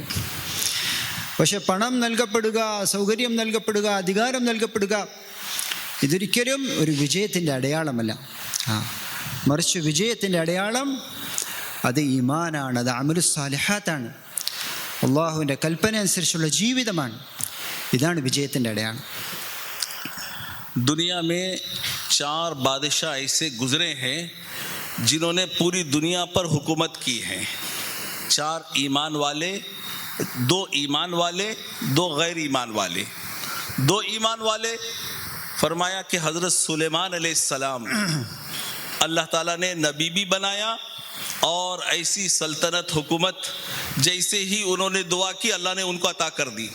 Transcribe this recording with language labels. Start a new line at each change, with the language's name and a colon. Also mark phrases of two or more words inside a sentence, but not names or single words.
Malayalam: പക്ഷെ പണം നൽകപ്പെടുക, സൗകര്യം നൽകപ്പെടുക, അധികാരം നൽകപ്പെടുക, ഇതൊരിക്കലും ഒരു വിജയത്തിൻ്റെ അടയാളമല്ല. മറിച്ച് വിജയത്തിൻ്റെ അടയാളം അത് ഈമാനാണ്, അത് അമലുസ് സാലിഹാത്താണ്, അള്ളാഹുവിൻ്റെ കൽപ്പന അനുസരിച്ചുള്ള ജീവിതമാണ്. ഇതാണ് വിജയത്തിൻ്റെ അടയാളം.
Urdu: دنیا میں 4 بادشاہ ایسے گزرے ہیں جنہوں نے پوری دنیا پر حکومت کی ہے. 4 ایمان والے، 2 ایمان والے، 2 غیر ایمان والے. 2 ایمان والے فرمایا کہ حضرت سلیمان علیہ السلام اللہ تعالیٰ نے نبی بھی بنایا اور ایسی سلطنت، حکومت جیسے ہی انہوں نے دعا کی اللہ نے ان کو عطا کر دی.